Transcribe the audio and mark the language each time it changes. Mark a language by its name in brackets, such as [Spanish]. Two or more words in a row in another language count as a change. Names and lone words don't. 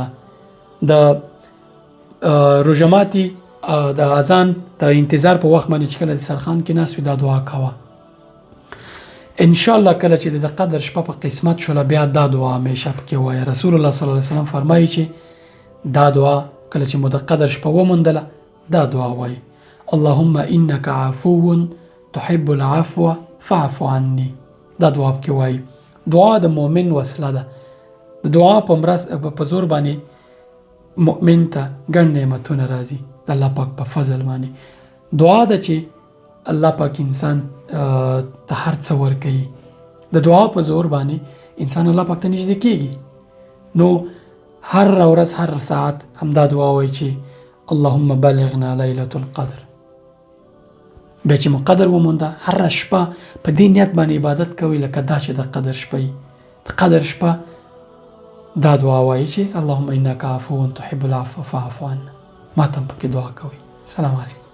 [Pashto] د روژه ماتي د اذان د انتظار په وخت باندې چې کله د سرخان کې ناست وي دا دعا کوه. انشاءالله کله چې د قدر شپه په قسمت شوله بیا دا دعا همیشه پکې وایه. رسول الله [Arabic] صلی الله علیه وسلم [Pashto] فرمایي چې دا دعا کله چې مو د قدر شپه وموندله دا دعا وایي: [Arabic] اللهم انک عفو تحب العفو فاعف عني. [Pashto] دا دعا پکې وایي. دعا د مؤمن وسله ده. د دعا په زور باندې مؤمن ته ګڼ نعمتونه راځي د الله پاک په فضل باندې. دعا ده چې الله پاک انسان ته هر څه ورکوي. د دعا په زور باندې انسان الله پاک ته نږدې کېږي. نو هر ورځ، هر ساعت همدا دعا وایي چې [Arabic] اللهم بلغنا لیلة القدر. [Pashto] بیا چې مو قدر ومونده هر شپه په دې نیت باندې عبادت کوي لکه دا چې د قدر شپه وي. د قدر شپه دا دعا وایي چې [Arabic] اللهم انک عفو تحب العفو فاعف عنا. [Pashto] ما ته هم پکې دعا کوي. [Arabic] سلام علیکم.